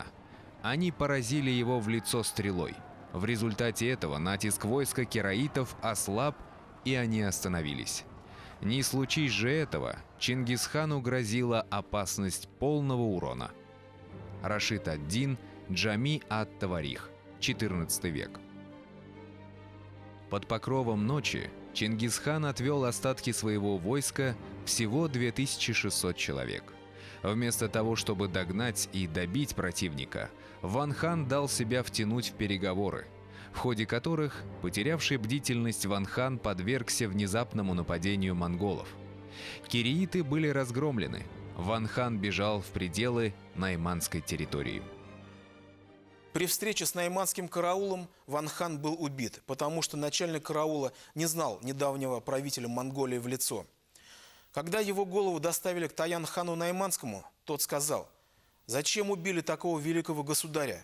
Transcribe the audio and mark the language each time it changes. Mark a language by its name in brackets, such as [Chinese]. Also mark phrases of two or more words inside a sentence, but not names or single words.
[Russian] Они поразили его в лицо стрелой. В результате этого натиск войска кираитов ослаб, и они остановились. Не случись же этого, Чингис-хану грозила опасность полного урона. Рашид ад-Дин, Джами ат-Таварих, XIV век. Под покровом ночи Чингис-хан отвел остатки своего войска, всего 2600 человек. Вместо того, чтобы догнать и добить противника, Ван-хан дал себя втянуть в переговоры, в ходе которых потерявший бдительность Ван-хан подвергся внезапному нападению монголов. Кирииты были разгромлены. Ван-хан бежал в пределы найманской территории. При встрече с найманским караулом Ван Хан был убит, потому что начальник караула не знал недавнего правителя Монголии в лицо. Когда его голову доставили к Таян-хану Найманскому, тот сказал: «Зачем убили такого великого государя?